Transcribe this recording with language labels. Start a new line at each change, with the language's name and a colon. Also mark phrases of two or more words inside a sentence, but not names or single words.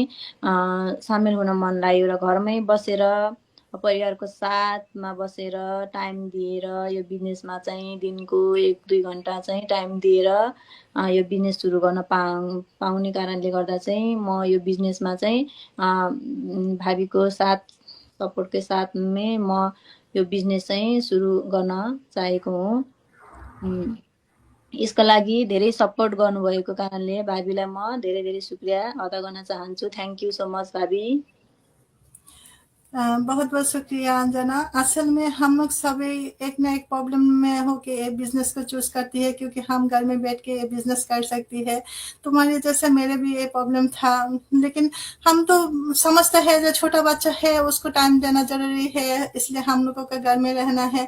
Nepali: सामेल हुन मन लाग्यो र घरमै बसेर परिवारको साथमा बसेर टाइम दिएर यो बिजनेसमा चाहिँ दिनको 1-2 घन्टा चाहिँ टाइम दिएर यो बिजनेस सुरु गर्न पाउने कारणले गर्दा चाहिँ म यो बिजनेसमा चाहिँ भावीको साथ, सपोर्टकै साथमै म यो बिजनेस चाहिँ सुरु गर्न चाहेको हुँ। यसका लागि धेरै सपोर्ट गर्नुभएको कारणले भावीलाई म धेरै धेरै शुक्रिया अदा गर्न चाहन्छु।
English: thank you so much भावी।
Hindi: बहुत बहुत शुक्रिया अंजना। असल में हम लोग सभी एक ना एक प्रॉब्लम में हो के ये बिजनेस को चूज करती है, क्योंकि हम घर में बैठ के ये बिजनेस कर सकती है। तुम्हारे जैसे मेरे भी ये प्रॉब्लम था, लेकिन हम तो समझते हैं जो छोटा बच्चा है उसको टाइम देना जरूरी है, इसलिए हम लोगों का घर में रहना है।